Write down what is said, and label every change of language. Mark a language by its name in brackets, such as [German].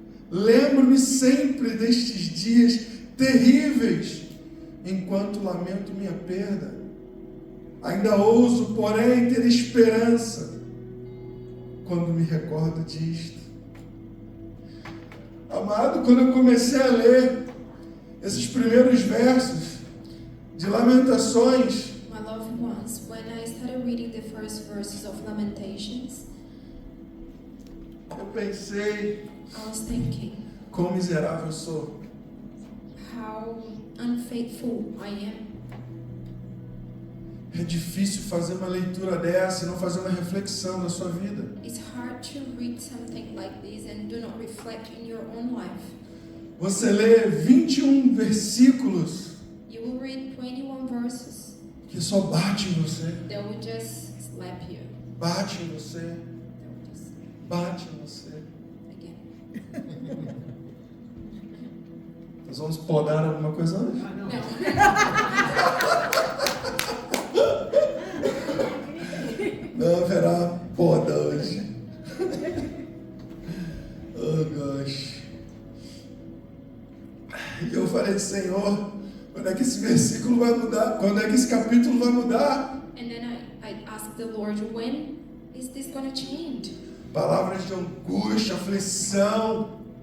[Portuguese] Lembro-me sempre destes dias terríveis, enquanto lamento minha perda. Ainda ouso, porém, ter esperança quando me recordo disto. Amado, quando eu comecei a ler esses primeiros versos de Lamentações, [English] My loved ones, when I started reading the first verses of Lamentations, [Portuguese] eu pensei, [English] I was thinking [Portuguese] quão miserável eu sou. [English] how unfaithful I am. [Portuguese] É difícil fazer uma leitura dessa e não fazer uma reflexão na sua vida. [English] It's hard to read something like this and do not reflect in your own life. [Portuguese] Você lê 21 versículos [English] You will read 21 verses [Portuguese] que só bate em você, [English] that will just slap you. [Portuguese] bate em você, [English] That will just [Portuguese] bate em você. [English] again. [Portuguese] Nós vamos podar alguma coisa hoje? [English] No. [Portuguese] Não haverá poda hoje. [English] Oh gosh. [Portuguese] E eu falei, Senhor, quando é que esse versículo vai mudar? Quando é que esse capítulo vai mudar? [English] And then I asked the Lord, when is this going to change? [Portuguese] Palavras de angústia, aflição,